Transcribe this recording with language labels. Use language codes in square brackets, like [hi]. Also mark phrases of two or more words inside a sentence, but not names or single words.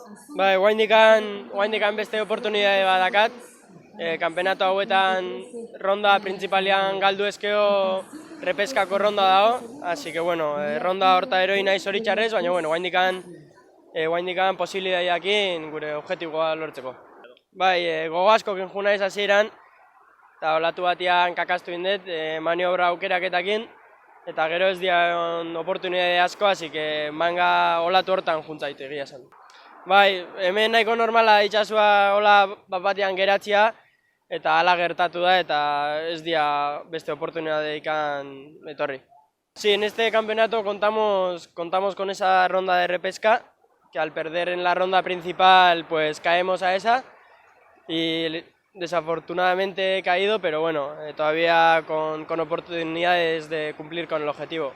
[eu] Bai, guaindikan beste oportunidade badakat. Kanpenato hauetan ronda principalian galdu ezkeo repeskako ronda dago, [es] así que bueno, [eu] ronda horta eroi naiz zoritxarrez, baina bueno, guaindikan posibilitateekin gure objetiboa lortzeko. Bai, gogo asko kenju naiz hasieran, eta olatu batian kakastu indet, maniobra aukeraketakin, eta gero ez dira oportunidade asko, [es] así que [eu] manga olatu hortan juntzait egia esan. Bai, hemen nahiko normala itxasua hola bat-batean geratzea, eta hala gertatu da, eta ez dira beste oportunidadeikan etorri. [es] Sí, en este campeonato contamos con esa ronda de repesca, que al perder en la ronda principal pues caemos a esa, y desafortunadamente he caído, pero bueno, todavía con oportunidades de cumplir con el objetivo.